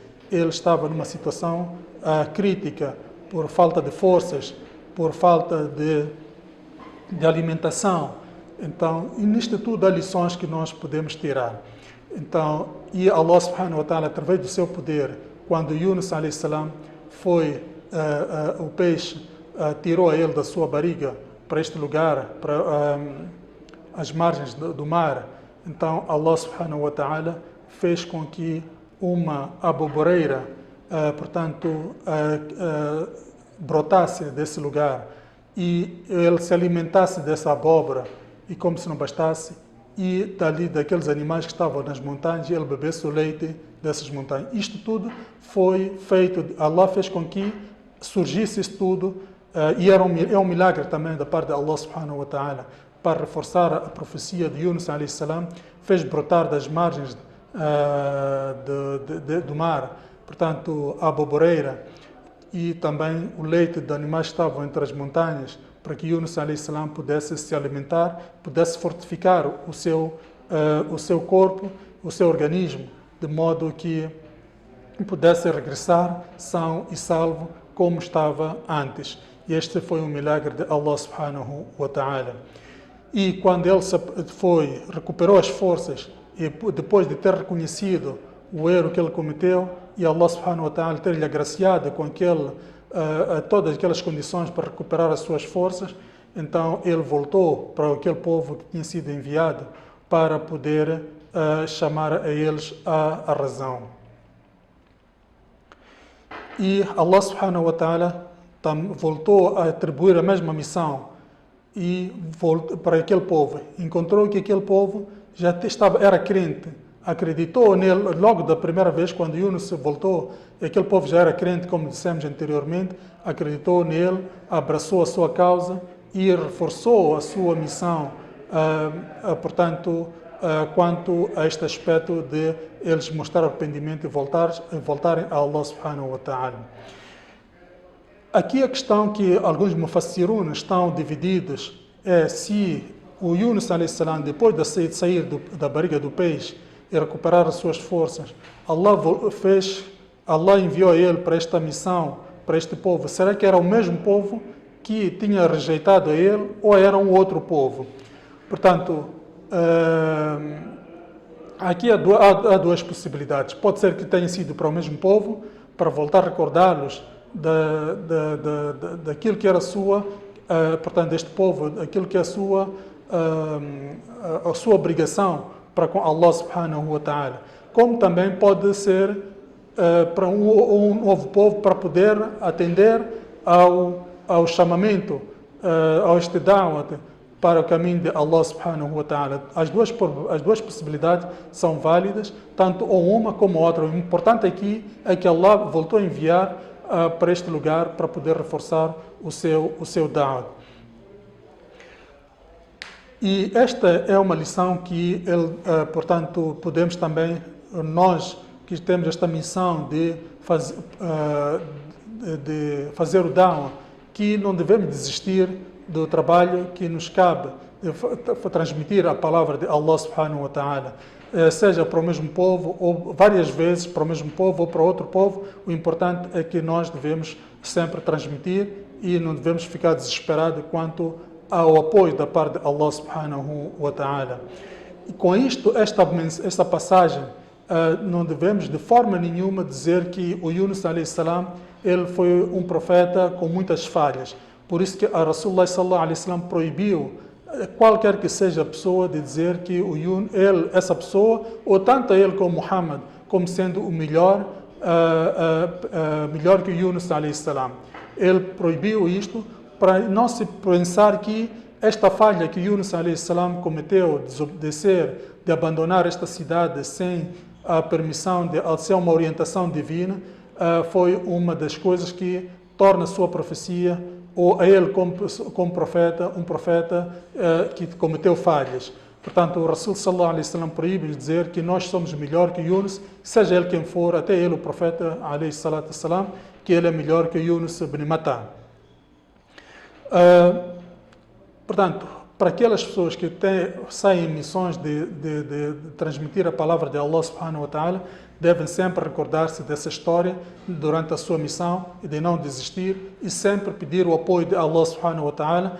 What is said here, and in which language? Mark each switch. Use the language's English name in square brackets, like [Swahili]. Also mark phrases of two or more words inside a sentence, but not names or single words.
[Portuguese] Ele estava numa situação crítica, por falta de forças, por falta de alimentação, Então, e nisto tudo há lições que nós podemos tirar. Então, e [Arabic] الله سبحانه وتعالى, [Portuguese] através do seu poder, quando Yunus [Arabic] عليه السلام [Portuguese] foi, o peixe tirou a ele da sua barriga para este lugar, para as margens do mar, então [Arabic] الله سبحانه وتعالى [Portuguese] fez com que uma aboboreira, portanto, brotasse desse lugar e ele se alimentasse dessa abóbora, e como se não bastasse, e dali daqueles animais que estavam nas montanhas, ele bebesse o leite dessas montanhas. Isto tudo foi feito, Allah fez com que surgisse isso tudo, e é um milagre também da parte de [Arabic] الله سبحانه وتعالى, [Portuguese] para reforçar a profecia de Yunus [Arabic] عليه السلام, [Portuguese] fez brotar das margens do mar, portanto, a aboboreira, e também o leite de animais que estavam entre as montanhas, para que Yunus [Arabic] عليه السلام [Portuguese] pudesse se alimentar, pudesse fortificar o seu corpo, o seu organismo, de modo que pudesse regressar são e salvo como estava antes. E este foi um milagre de [Arabic] الله سبحانه وتعالى. [Portuguese] E quando ele recuperou as forças, e depois de ter reconhecido o erro que ele cometeu, e [Arabic] الله سبحانه وتعالى [Portuguese] ter-lhe agraciado com todas aquelas condições para recuperar as suas forças, então ele voltou para aquele povo que tinha sido enviado para poder chamar a eles a razão. E [Arabic] الله سبحانه وتعالى [Portuguese] voltou a atribuir a mesma missão e para aquele povo. Encontrou que aquele povo já era crente, acreditou nele logo da primeira vez, quando Yunus voltou, aquele povo já era crente, como dissemos anteriormente, acreditou nele, abraçou a sua causa e reforçou a sua missão, portanto, quanto a este aspecto de eles mostrar arrependimento e voltarem a [Arabic] الله سبحانه وتعالى. [Portuguese] Aqui a questão que alguns mufassirun estão divididos é se o Yunus [Arabic] عليه السلام, [Portuguese] depois de sair da barriga do peixe e recuperar as suas forças, Allah enviou ele para esta missão, para este povo. Será que era o mesmo povo que tinha rejeitado a ele ou era um outro povo? Portanto, aqui há duas possibilidades. Pode ser que tenha sido para o mesmo povo, para voltar a recordá-los daquilo que era portanto, deste povo, aquilo que é a sua obrigação para com [Arabic] الله سبحانه وتعالى. [Portuguese] Como também pode ser para um novo povo, para poder atender ao chamamento, ao este da'wat, para o caminho de [Arabic] الله سبحانه وتعالى. [Portuguese] As duas possibilidades são válidas, tanto uma como outra. O importante aqui é que Allah voltou a enviar para este lugar para poder reforçar o seu da'wat. E esta é uma lição que, portanto, podemos também, nós que temos esta missão de fazer o da'wah, que não devemos desistir do trabalho que nos cabe, de transmitir a palavra de [Arabic] الله سبحانه وتعالى, [Portuguese] seja para o mesmo povo, ou várias vezes para o mesmo povo ou para outro povo. O importante é que nós devemos sempre transmitir e não devemos ficar desesperados quanto ao apoio da parte de [Arabic] الله سبحانه وتعالى. [Portuguese] E com isto, esta passagem, não devemos de forma nenhuma dizer que o Yunus [Arabic] عليه السلام, [Portuguese] ele foi um profeta com muitas falhas. Por isso que a [Arabic] رسول الله صلى الله عليه وسلم [Portuguese] proibiu qualquer que seja a pessoa de dizer que essa pessoa, ou tanto ele como Muhammad, como sendo o melhor que o Yunus [Arabic] عليه السلام. [Portuguese] Ele proibiu isto para não se pensar que esta falha que Yunus [Arabic] عليه السلام [Portuguese] cometeu, de desobedecer, de abandonar esta cidade sem a permissão, sem uma orientação divina, foi uma das coisas que torna a sua profecia, ou a ele como profeta, um profeta que cometeu falhas. Portanto, o [Arabic] رسول صلى الله عليه وسلم [Portuguese] proíbe dizer que nós somos melhor que Yunus, seja ele quem for, até ele, o profeta [Arabic] عليه الصلاة والسلام, [Portuguese] que ele é melhor que Yunus ibn Matta. Portanto, para aquelas pessoas que saem em missões de transmitir a palavra de [Arabic] الله سبحانه وتعالى, [Portuguese] devem sempre recordar-se dessa história durante a sua missão e de não desistir e sempre pedir o apoio de [Arabic] الله سبحانه وتعالى.